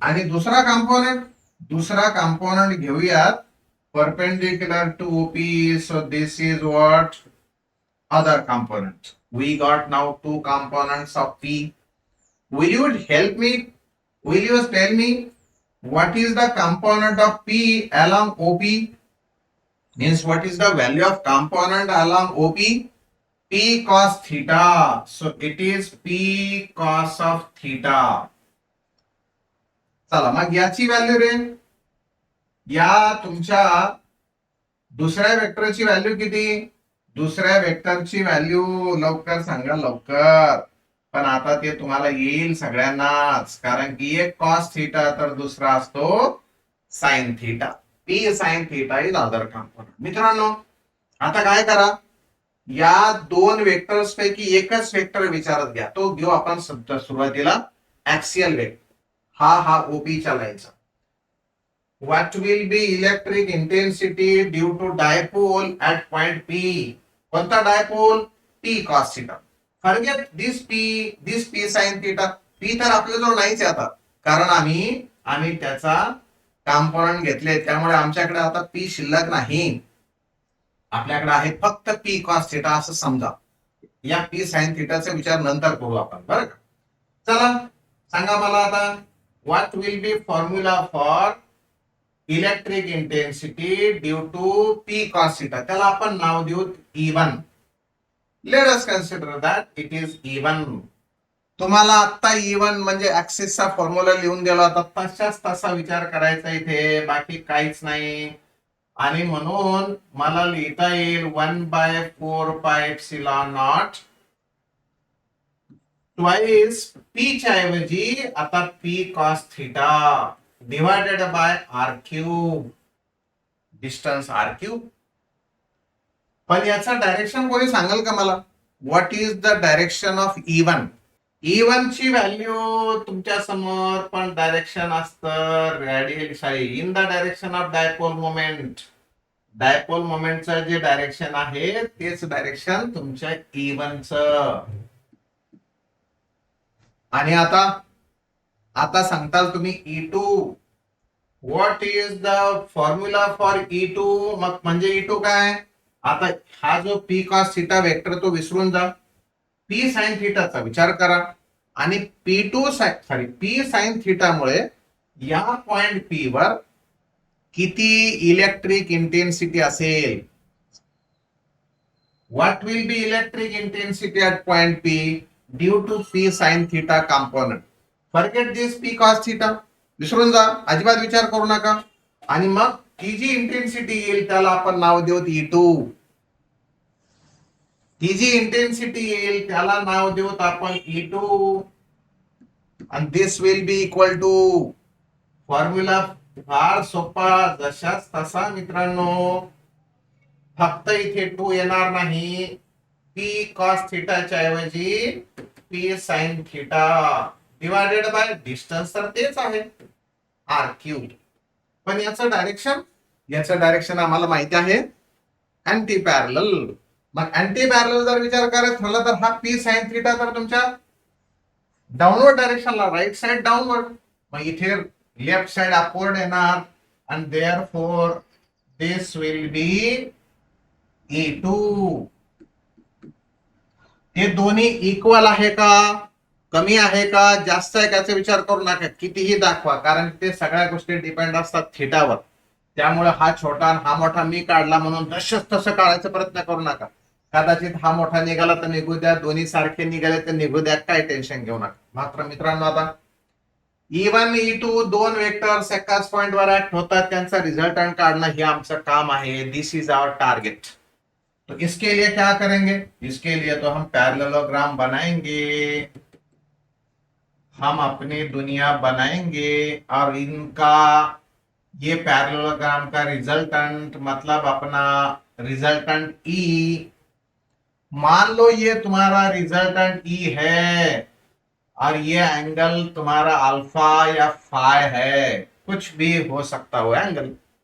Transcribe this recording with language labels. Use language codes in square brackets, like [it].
[mr] आणि दुसरा कंपोनंट घेऊयात [en] perpendicular to OP. So this is what other component. We got now two components of P. Will you help me? Will you tell me what is the component of P along OP? Means what is the value of component along OP? P cos theta. So it is P cos of theta. [mr] चला मग याची value रे, या तुमच्या दुसऱ्या वेक्टरची value किती? दुसऱ्या वेक्टरची व्हॅल्यू लवकर सांगा लवकर. पण आता ते तुम्हाला येईल सगळ्यांनाच, कारण की एक कॉस थिटा तर दुसरा असतो sine theta. [en] P sine theta is other component. [mr] मित्रांनो आता काय करा, या दोन वेक्टर्स पैकी एकच वेक्टर विचारत घ्या. तो घेऊ आपण सुरुवातीला ऍक्सियल वेक्टर. हा ओपीच्या लाईनचा. [en] What will be electric intensity due to dipole at point P? [mr] कोणता dipole? [en] P cos theta. Forget this P sin theta. [mr] P तर आपल्याजवळ नाहीच आहे आता, कारण आम्ही त्याचा कॉम्पोनंट घेतले, त्यामुळे आमच्याकडे आता P शिल्लक नाही. आपल्याकडे आहे फक्त P cos theta असं समजा. या P sin theta विचार नंतर करू आपण, बरं का. चला सांगा मला आता, [en] what will be formula for electric intensity due to P cos theta? [mr] त्याला आपण नाव देऊ E1. [en] Let us consider that it is E1. [mr] तुम्हाला आता E1 म्हणजे ऍक्सिसचा फॉर्म्युला लिहून दिला होता, तशाच तसा विचार करायचा इथे, बाकी काहीच नाही. आणि म्हणून मला लिहिता येईल 1/4πε0 ट्वाइस P च्या ऐवजी आता P cos theta divided by R cube, distance R cube. पण याचा डायरेक्शन कोणी सांगाल का मला? [en] What is the direction of E1? [mr] E1 ची व्हॅल्यू तुमच्या समोर, पण डायरेक्शन असतं radial [en] In the direction of dipole moment. [mr] Dipole मोमेंटचं जे डायरेक्शन आहे तेच डायरेक्शन तुमच्या E1 चं. आणि आता सांगताल तुम्ही E2. [en] What is the formula for E2? [mr] मग म्हणजे E2 काय? आता हा जो P cos theta वेक्टर तो विसरून जा, P sin theta चा विचार करा. आणि P sin theta मुळे या पॉइंट P वर किती इलेक्ट्रिक इंटेन्सिटी असेल? [en] What will be electric intensity at point P due to P sin theta component? Forget this P cos theta, [mr] विसरून जा, अजिबात विचार करू नका. आणि मग ती जी इंटेन्सिटी येईल त्याला आपण नाव देऊ E2. ती जी इंटेन्सिटी येईल त्याला नाव देऊत आपण E2. आणि [en] this will be equal to, [mr] formula फार सोपा, जशाच तसा मित्रांनो, फक्त इथे 2 येणार नाही. P cos theta च्या ऐवजी P sin theta divided by distance, तर तेच आहे आर क्यूब. पण याचं डायरेक्शन आम्हाला माहिती आहे अँटी पॅरलल. मग अँटी पॅरलल जर विचार करायचा झाला तर हा P sin theta तर तुमच्या डाऊनवर्ड डायरेक्शनला, राईट साइड डाऊनवर्ड. मग इथे लेफ्ट साइड अपवर्ड येणार, आणि [en] Therefore this will be E2. [mr] हे दोन्ही इक्वल आहे का, कमी आहे का, जास्त आहे का विचार करू नका, कितीही दाखवा, कारण ते सगळ्या गोष्टी डिपेंड असतात थिटावर. त्यामुळे हा छोटा हा मोठा मी काढला म्हणून तसंच तसं काढायचा प्रयत्न करू नका. कदाचित हा मोठा निघाला तर निघू द्या, दोन्ही सारखे निघाले तर निघू द्या, काय टेन्शन घेऊ नका. मात्र मित्रांनो आता E1 E2 दोन वेक्टर्स एकाच पॉइंट वर ऍक्ट होतात, त्यांचा रिझल्टंट काढणं हे आमचं काम आहे. [en] This is our target. [hi] तो इसके लिए क्या करेंगे? इसके लिए तो हम पैरेललोग्राम बनाएंगे, हम अपनी दुनिया बनाएंगे, और इनका ये पैरेललोग्राम का रिजल्टेंट मतलब अपना रिजल्टेंट E, मान लो ये तुम्हारा रिजल्टेंट E है और ये एंगल तुम्हारा अल्फा या फाई है, कुछ भी हो सकता हो एंगल.